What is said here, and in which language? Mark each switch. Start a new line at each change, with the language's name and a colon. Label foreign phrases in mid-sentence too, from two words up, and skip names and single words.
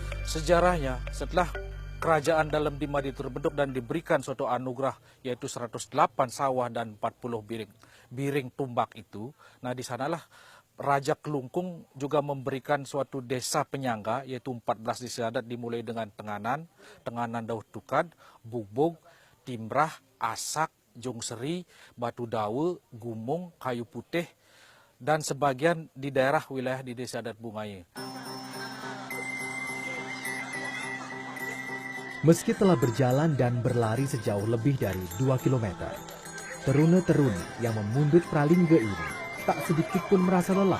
Indonesian: Sejarahnya, setelah kerajaan dalam Dimadi terbentuk dan diberikan suatu anugerah yaitu 108 sawah dan 40 biring tumbak itu, nah di sanalah Raja Kelungkung juga memberikan suatu desa penyangga yaitu 14 desa adat dimulai dengan Tenganan, Tenganan Dauh Tukad, Bubug, Timbrah, Asak, Jungseri, Batu Dawe, Gumung, Kayu Putih, dan sebagian di daerah wilayah di Desa Adat Bungaya. Meski telah berjalan dan berlari sejauh lebih dari 2 km, teruna-teruni yang memundut pralingga ini tak sedikit pun merasa lelah.